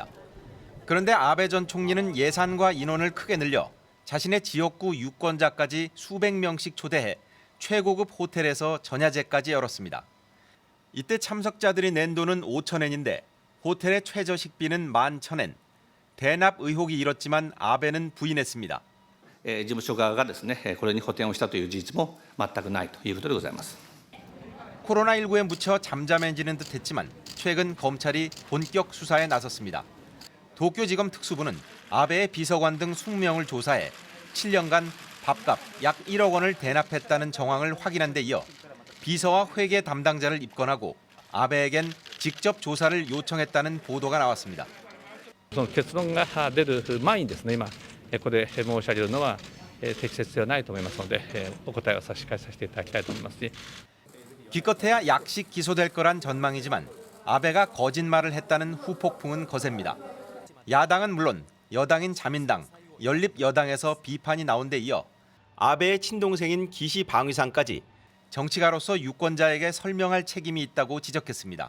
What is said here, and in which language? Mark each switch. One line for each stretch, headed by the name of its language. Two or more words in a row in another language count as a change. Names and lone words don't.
Korean: 그런데 아베 전 총리는 예산과 인원을 크게 늘려 자신의 지역구 유권자까지 수백 명씩 초대해 최고급 호텔에서 전야제까지 열었습니다. 이때 참석자들이 낸 돈은 5,000엔인데 호텔의 최저 식비는 11,000엔. 대납 의혹이 일었지만 아베는 부인했습니다.
Japanese: 事務所側がですね、これに補填をしたという事実も全くないということでございます。
Korean: 코로나19에 묻혀 잠잠해지는 듯했지만 최근 검찰이 본격 수사에 나섰습니다. 도쿄지검 특수부는 아베의 비서관 등 20명을 조사해 7년간 밥값 약 1억 원을 대납했다는 정황을 확인한 데 이어 비서와 회계 담당자를 입건하고 아베에겐 직접 조사를 요청했다는 보도가 나왔습니다.
Japanese: その結論が出る前にですね、今ここで申し上げるのは適切ではないと思いますので、お答えを差し控えさせていただきたいと思いますし。
Korean: 기껏해야 약식 기소될 거란 전망이지만 아베가 거짓말을 했다는 후폭풍은 거셉니다. 야당은 물론 여당인 자민당, 연립여당에서 비판이 나온 데 이어 아베의 친동생인 기시 방위상까지 정치가로서 유권자에게 설명할 책임이 있다고 지적했습니다.